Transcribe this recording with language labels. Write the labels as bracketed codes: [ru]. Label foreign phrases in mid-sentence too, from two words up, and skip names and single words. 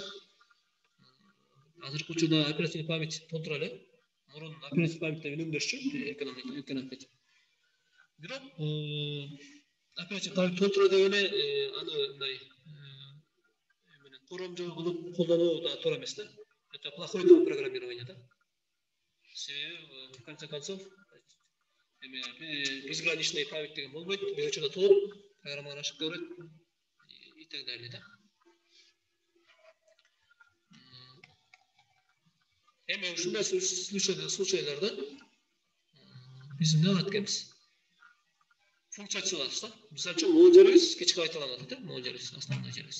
[ky] Азыркы учурда [ru] оперативный память [ky] толтура эле. Мурун [ru] оперативный памятьте [ky] үнөмдөшчү, экономик. Бирок [ru] оперативный память [ky] толтура дегени аны мындай менен коромжо кылып колдонуу да туура эмес да. [ru] Это плохое программирование да. В конце концов, безграничный память [ky] деген болбойт, бир учурда толуп программаны ашып көрөт [ru] и так далее [ky] да. Эми ушундай случайларда биз эмне кылат экенбиз? Функция чыгабыз да. Мисалы үчүн могул жерибиз кечке кайталанат да, могул жерибиз, основной жерибиз.